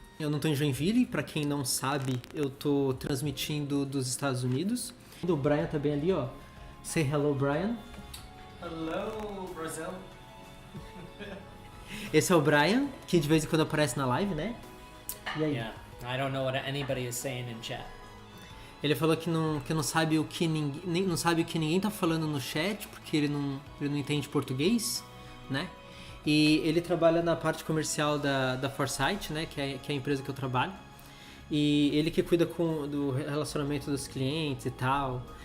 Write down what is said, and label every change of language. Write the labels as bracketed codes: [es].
[pt] Eu não tô em Joinville, pra quem não sabe, eu tô transmitindo dos Estados Unidos. O Bryan tá bem ali, ó. [en] Say hello, [pt] Bryan. [en] Hello, Brazil. [pt] Esse é o Bryan, que de vez em quando aparece na live, né? E aí? [en] Yeah, I don't know what anybody is saying in chat. [pt] Ele falou que não sabe o que não sabe o que ninguém tá falando no chat, porque ele não entende português, né? E ele trabalha na parte comercial da Foresight, né? Que é a empresa que eu trabalho. E ele que cuida do relacionamento dos clientes e tal.